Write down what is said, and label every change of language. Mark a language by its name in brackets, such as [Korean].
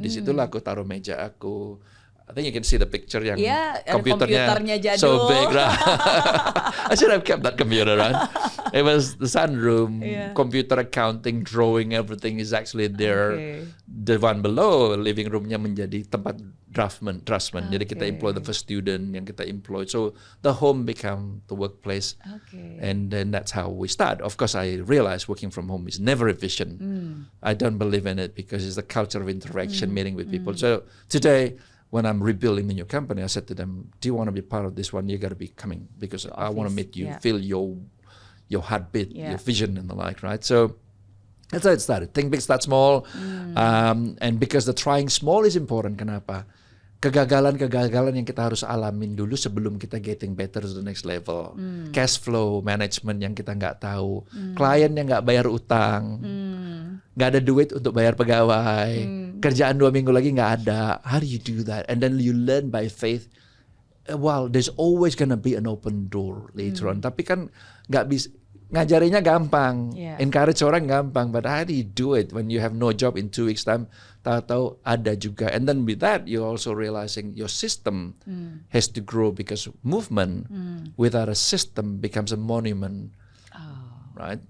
[Indonesian] Di situlah aku taruh meja aku. [English] I think you can see the picture [Indonesian] yang komputernya jadul. [English] So big, right? I should have kept that computer, right? It was the sunroom, computer accounting, drawing, everything is actually there. The one below, living roomnya [Indonesian] menjadi tempat [English] draftsman. Jadi kita employ the first student [Indonesian] yang kita employ. [English] So the home become the workplace. And then that's how we start. Of course, I realized working from home is never efficient. I don't believe in it because it's the culture of interaction, meeting with people. So today, when I'm rebuilding the new company, I said to them, do you want to be part of this one? You got to be coming because I want to meet you, feel your heartbeat, your vision and the like, right? So that's how it started. Think big, start small. And because the trying small is important, kenapa? [Indonesian] Kegagalan-kegagalan yang kita harus alamin dulu sebelum kita [English] getting better to the next level. [Indonesian] Cash flow management yang kita nggak tahu. Klien yang nggak bayar utang. Nggak ada duit untuk bayar pegawai. Kerjaan 2 minggu lagi nggak ada. [English] How do you do that? And then you learn by faith. Well, there's always gonna be an open door later on. [Indonesian] Tapi kan nggak bisa. Ngajarinya gampang, encourage orang gampang, [English] but how do you do it when you have no job in 2 weeks time? [Indonesian] Tahu-tahu ada juga, [English] and then with that you also realizing your system has to grow because movement without a system becomes a monument, right?